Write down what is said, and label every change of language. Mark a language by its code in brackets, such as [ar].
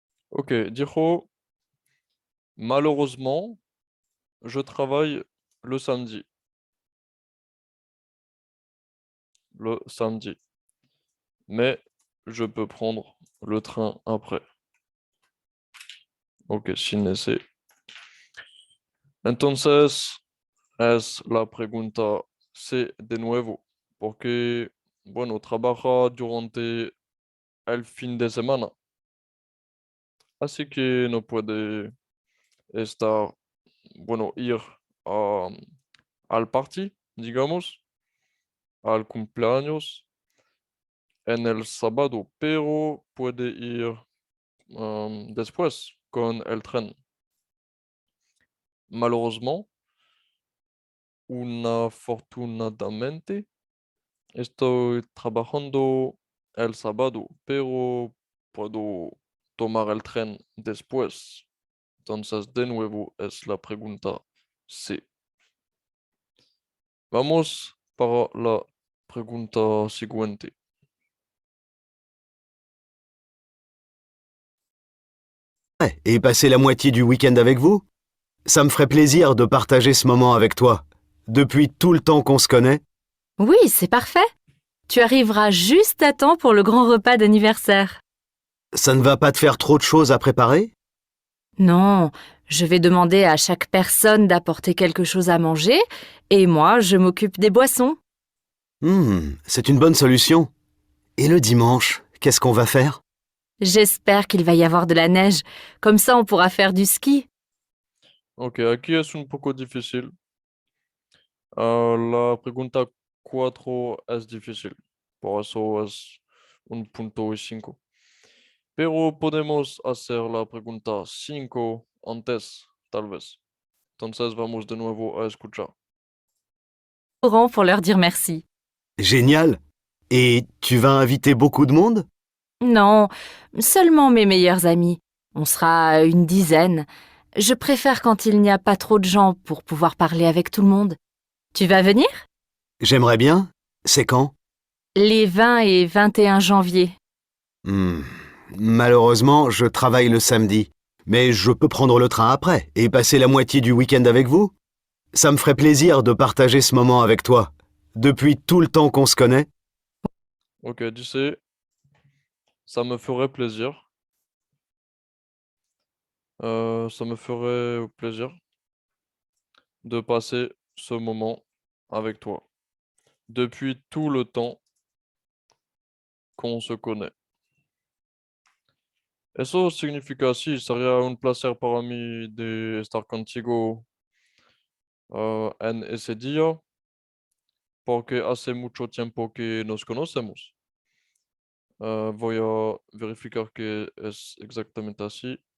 [fr] Ok, dijo, malheureusement, je travaille le samedi. Le samedi. Mais je peux prendre le train après. [es] Ok, sin ese. Entonces, es la pregunta C de nuevo. Porque, bueno, trabaja durante el fin de semana. Así que no puede estar, bueno, ir a, al party, digamos, al cumpleaños en el sábado, pero puede ir después con el tren. Malheureusement, afortunadamente, estoy trabajando el sábado, pero puedo tomar el tren después. Entonces, de nuevo, es la pregunta C. Vamos para la pregunta siguiente. [fr] Et passer la moitié du week-end avec vous? Ça me ferait plaisir de partager ce moment avec toi. Depuis tout le temps qu'on se connaît, Oui, c'est parfait. Tu arriveras juste à temps pour le grand repas d'anniversaire. ça ne va pas te faire trop de choses à préparer? Non, je vais demander à chaque personne d'apporter quelque chose à manger et moi, je m'occupe des boissons. C'est une bonne solution. Et le dimanche, qu'est-ce qu'on va faire? J'espère qu'il va y avoir de la neige. Comme ça, on pourra faire du ski. [es] Ok, aquí es un poco difícil. La pregunta 4 es difícil. Por eso es un punto y 5. Pero podemos hacer la pregunta 5 antes, tal vez. Entonces vamos de nuevo a escuchar. [fr] Laurent pour leur dire merci. Génial. Et tu vas inviter beaucoup de monde? Non, seulement mes meilleurs amis. On sera une dizaine. Je préfère quand il n'y a pas trop de gens pour pouvoir parler avec tout le monde. Tu vas venir? J'aimerais bien. C'est quand? Les 20 et 21 janvier. Hmm, Malheureusement, je travaille le samedi. Mais je peux prendre le train après et passer la moitié du week-end avec vous? Ça me ferait plaisir de partager ce moment avec toi. Depuis tout le temps qu'on se connaît, Ok, dice, ça me ferait plaisir. Ça me ferait plaisir de passer ce moment avec toi. Depuis tout le temps qu'on se connaît. [es] Eso significa sí, sería un placer para mí de estar contigo en ese día, porque hace mucho tiempo que nos conocemos. Voy a verificar que es exactamente así.